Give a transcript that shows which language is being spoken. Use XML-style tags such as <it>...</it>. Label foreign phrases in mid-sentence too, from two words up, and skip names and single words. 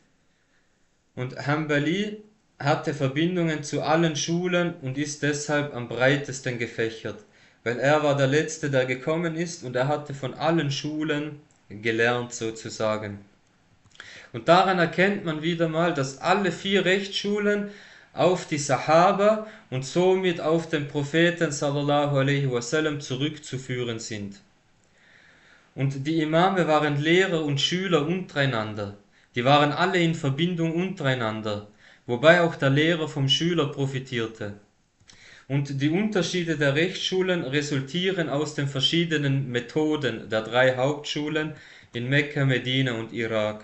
<de>Und Hanbali hatte Verbindungen zu allen Schulen und ist deshalb am breitesten gefächert, weil er war der Letzte, der gekommen ist und er hatte von allen Schulen gelernt sozusagen. Und daran erkennt man wieder mal, dass alle 4 Rechtsschulen auf die Sahaba und somit auf den Propheten</de> <ar>صلى الله عليه وسلم</ar> <de>zurückzuführen sind. Und die Imame waren Lehrer und Schüler untereinander. Die waren alle in Verbindung untereinander, wobei auch der Lehrer vom Schüler profitierte. Und die Unterschiede der Rechtsschulen resultieren aus den verschiedenen Methoden der 3 Hauptschulen in Mekka, Medina und Irak.</de>